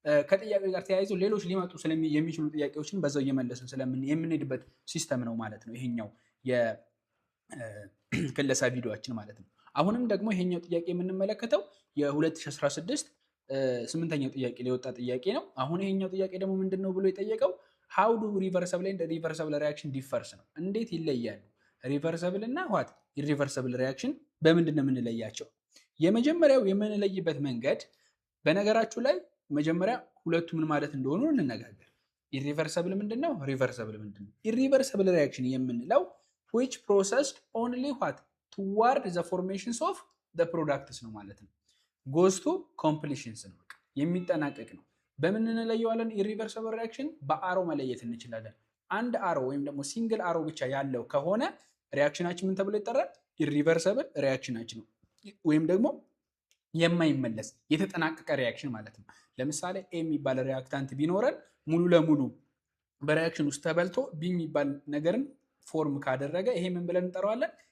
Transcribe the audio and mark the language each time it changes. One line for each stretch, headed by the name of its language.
Amharic: ከጥያቄው ጋር ተያይዞ ሌሎች ሊመጡ የሚችሉ ጥያቄዎችን በዛው እየመለስን የምንሄድበት ሲስተም ነው ማለት ነው ይሄኛው የክለሳ ቪዲዮአችን ማለት ነው። አሁንም ደግሞ ይሄኛው ጥያቄ የምንመለከተው የ2016 8ኛው ጥያቄ ላይ የወጣ ጥያቄ ነው። አሁን ይሄኛው ጥያቄ ደግሞ ምንድነው ብሎ የጠየቀው
English: how do reversible and irreversible reaction differs
Amharic: ነው። እንዴት ይለያሉ? ሪቨርሰብል እና ዋት ኢሪቨርሰብል ሪያክሽን በምንድን ነው የምንለያቸው? የመጀመሪያው የምንለይበት መንገድ በነገራችሁ ላይ መጀመሪያ ሁለቱ ምን ማለት እንደሆኑ እንነጋገር። ኢሪቨርሰብል ምንድነው? ሪቨርሰብል ምንድነው? ኢሪቨርሰብል ሪያክሽን የምንለው
English: which processed only what toward the formations of the products
Amharic: ነው ማለት ነው።
English: goes to completions
Amharic: ነው፣ የሚጠናቀቅ ነው። በምን እንለየዋለን? ኢሪቨርሰብል ሪያክሽን በአሮ መለየት እንችላለን። አንድ አሮ ወይም ደግሞ ሲንግል አሮ ብቻ ያለው ከሆነ ሪያክሽናችን ምን ተብሎ ይጠራል? ኢሪቨርሰብል ሪያክሽናችን ነው፣ ወይም ደግሞ የማይመለስ የተጠናቀቀ ሪያክሽን ማለት ነው። ለምሳሌ ኤ የሚባል ሪያክታንት ቢኖረን ሙሉ ለሙሉ በሪያክሽን ውስጥ ተበልቶ ቢ የሚባል ነገርን ፎርም ካደረገ ይሄ ምን ብለን እንጠራዋለን?